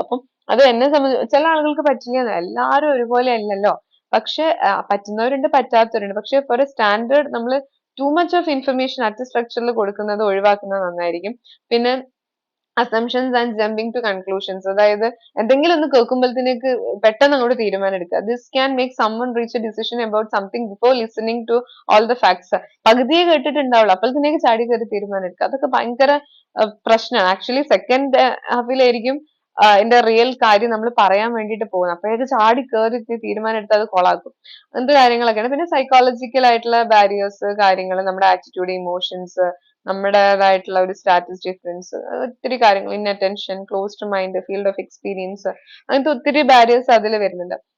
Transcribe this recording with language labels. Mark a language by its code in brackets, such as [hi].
[ml] അപ്പം അത് എന്നെ സംബന്ധിച്ച് ചില ആളുകൾക്ക് പറ്റില്ല, എല്ലാവരും ഒരുപോലെ അല്ലല്ലോ. പക്ഷെ പറ്റുന്നവരുണ്ട്, പറ്റാത്തവരുണ്ട്. പക്ഷെ ഫോർ എ സ്റ്റാൻഡേർഡ് നമ്മൾ [en] too much of information [ml] at സ്ട്രക്ചറിൽ കൊടുക്കുന്നത് ഒഴിവാക്കുന്നത് നന്നായിരിക്കും. പിന്നെ [en] assumptions and jumping to conclusions, [ml] അതായത് എന്തെങ്കിലും ഒന്ന് കേൾക്കുമ്പോഴത്തേക്ക് പെട്ടെന്ന് അങ്ങോട്ട് തീരുമാനം എടുക്കുക. [en] This can make someone reach a decision about something before listening to all the facts. [ml] പകുതിയെ കേട്ടിട്ടുണ്ടാവുള്ളൂ, അപ്പോഴത്തേക്ക് ചാടി കയറി തീരുമാനം എടുക്കുക. അതൊക്കെ ഭയങ്കര പ്രശ്നമാണ്. ആക്ച്വലി സെക്കൻഡ് ഹാഫിലായിരിക്കും അതിന്റെ റിയൽ കാര്യം നമ്മൾ പറയാൻ വേണ്ടിയിട്ട് പോകുന്നത്. അപ്പോഴേക്ക് ചാടി കയറി തീരുമാനം എടുത്ത് അത് കൊളാക്കും. അങ്ങനത്തെ കാര്യങ്ങളൊക്കെയാണ്. പിന്നെ സൈക്കോളജിക്കൽ ആയിട്ടുള്ള ബാരിയേഴ്സ്, കാര്യങ്ങൾ, നമ്മുടെ ആറ്റിറ്റ്യൂഡ്, ഇമോഷൻസ്, നമ്മുടേതായിട്ടുള്ള ഒരു സ്റ്റാറ്റസ് ഡിഫറൻസ്, ഒത്തിരി കാര്യങ്ങൾ, inattention, closed mind, field of experience, അങ്ങനത്തെ ഒത്തിരി ബാരിയേഴ്സ് അതിൽ വരുന്നുണ്ട്.